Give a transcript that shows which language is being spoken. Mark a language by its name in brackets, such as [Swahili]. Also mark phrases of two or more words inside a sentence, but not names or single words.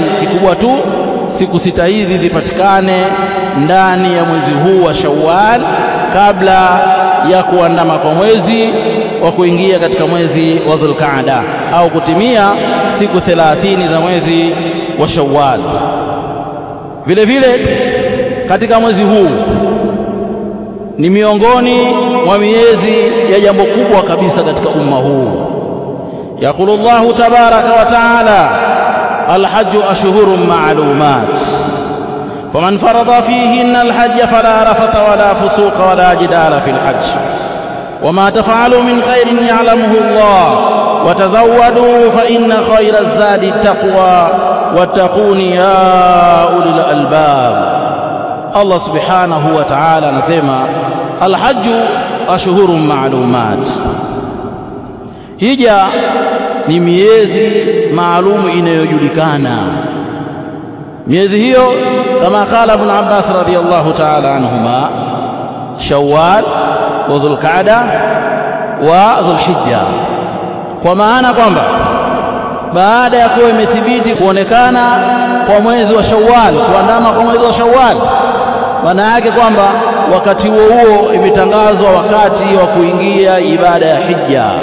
[Swahili] Kikubwa tu siku 6 hizi zipatikane ndani ya mwezi huu wa Shawwal kabla ya kuandama kwa mwezi wa kuingia katika mwezi wa Dhulqaada au kutimia siku 30 za mwezi wa Shawwal. Vile vile katika mwezi huu ni miongoni mwa miezi ya jambo kubwa kabisa katika umma huu. [Arabic] يقول الله تبارك وتعالى, الحج أشهر معلومات فمن فرض فيهن الحج فلا رفث ولا فسوق ولا جدال في الحج وما تفعلوا من خير يعلمه الله وتزودوا فإن خير الزاد التقوى واتقون يا أولي الألباب. [Swahili] Allah [Arabic] سبحانه وتعالى [Swahili] anasema [Arabic] الحج أشهر معلومات, [Swahili] hija ni miezi maalumu inayojulikana. miezi hiyo kama [Arabic] قال ابن عباس رضي الله تعالى عنهما شوال وذو القعدة وذو الحجة, [Swahili] kwa maana kwamba baada ya kuwa imethibiti kuonekana kwa mwezi wa Shawwal, kuandama kwa mwezi wa Shawwal, maana yake kwamba wakati huo imetangazwa wakati wa kuingia ibada ya hija.